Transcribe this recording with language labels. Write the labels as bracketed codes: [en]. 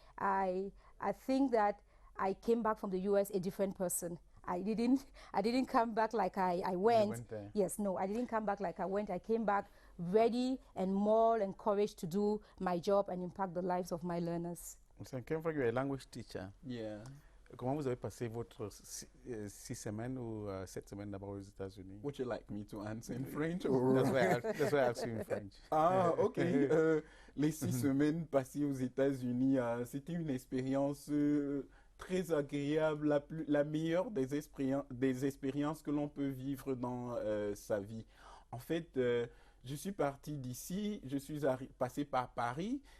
[en] I think that I came back from the US a different person. I didn't come back like I went. Yes, no, I didn't come back like I went. I came back ready and more encouraged to do my job and impact the lives of my learners. So, Kemfra, you're a language teacher. Yeah. [fr] Comment vous avez passé votre 6 semaines ou 7 semaines d'abord aux États-Unis? [en] Would you like me to answer in French? Or? That's why I asked you in French. Ah, ok. [fr] Les 6 semaines passées aux États-Unis, c'était une expérience très agréable, la meilleure des expériences que l'on peut vivre dans sa vie. En fait, je suis parti d'ici, je suis passé par Paris.